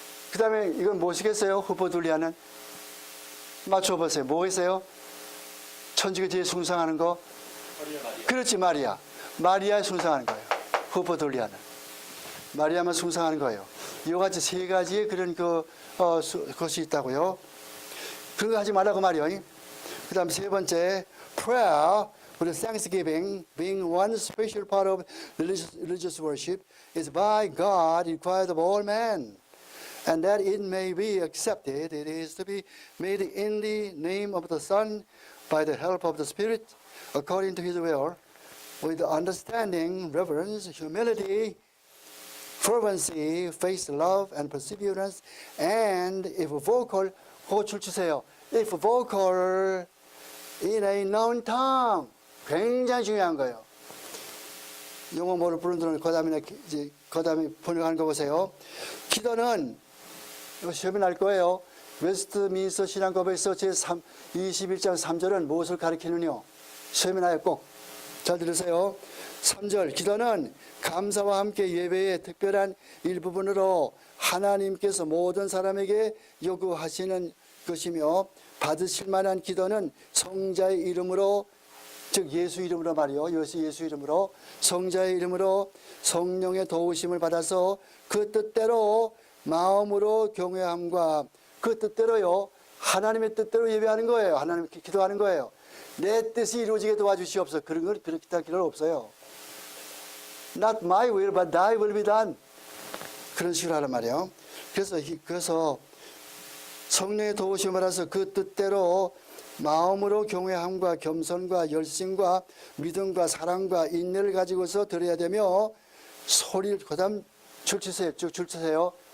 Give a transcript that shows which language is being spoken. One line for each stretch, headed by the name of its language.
Korean: 그 다음에 이건 무엇이겠어요? 후포둘리아는? 맞춰보세요. 뭐겠어요? 천주교 뒤에 숭상하는 거? 마리아. 그렇지, 마리아. 마리아에 숭상하는 거예요. 후포둘리아는. 마리아만 숭상하는 거예요. 이와 같이 세 가지의 그런 것이 있다고요. 그런 거 하지 말라고 말이요. 그 다음 세 번째,
English: prayer with thanksgiving being one special part of religious worship is by God required of all men. And that it may be accepted, it is to be made in the name of the Son, by the help of the Spirit, according to His will, with understanding, reverence, humility, fervency, faith, love, and perseverance, and if vocal,
Korean: 호출 주세요.
English: If vocal in a known tongue.
Korean: 굉장히 중요한 거예요. 영어 모를 분들은 그 다음에 번역하는 거 보세요. 기도는 이거 시험이 날 거예요. 웨스트민스터 신앙법에서 제21장 3절은 무엇을 가리키느냐? 시험이 나요. 꼭 잘 들으세요. 3절, 기도는 감사와 함께 예배의 특별한 일부분으로 하나님께서 모든 사람에게 요구하시는 것이며, 받으실 만한 기도는 성자의 이름으로, 즉 예수 이름으로 말이요. 예수 이름으로, 성자의 이름으로 성령의 도우심을 받아서 그 뜻대로 마음으로 경외함과, 그 뜻대로요, 하나님의 뜻대로 예배하는 거예요. 하나님께 기도하는 거예요. 내 뜻이 이루어지게 도와주시옵소서. 그런 걸 그렇게 할 필요는 없어요.
English: Not my will, but thy will be done.
Korean: 그런 식으로 하란 말이에요. 그래서 성령의 도우심을 받아서 그 뜻대로 마음으로 경외함과 겸손과 열심과 믿음과 사랑과 인내를 가지고서 드려야 되며, 소리를, 그 다음 줄 치세요. 줄 치세요.